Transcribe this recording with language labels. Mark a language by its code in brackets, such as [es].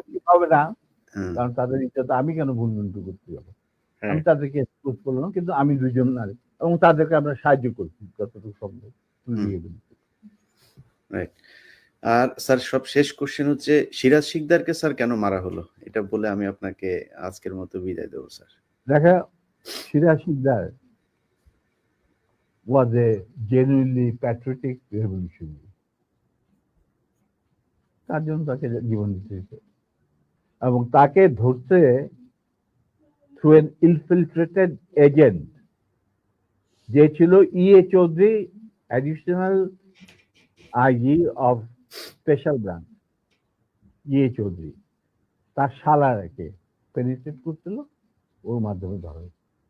[bn] হবে না, কারণ তাদের ইজ্জত আমি কেন ভুলভুল করতে যাবো? আমি তাদেরকে এক্সপোজ করলাম, কিন্তু আমি 2 জন নারী এবং তাদেরকে আমরা সাহায্য করছি যতটুকু সম্ভব। আর স্যার সব শেষ কোশ্চেন হচ্ছে, সিরাজ শিকদারকে স্যার কেন মারা হলো, এটা বলে আমি আপনাকে আজকের মতো বিদায় দেবো স্যার। [en] দেখা, Siraj Sikdar was a genuinely patriotic revolutionary. [bn] তার জন্য তাকে জীবন দিতে হয়েছে এবং তাকে ধরতে থ্রু এন ইনফিলট্রেটেড এজেন্ট যে ছিল ইএ Chowdhury additional IG of special branch ইয়ে চৌধুরী, তার শালারাকে পেনিট্রেট করছিল, ওর মাধ্যমে ধরা হয়েছে।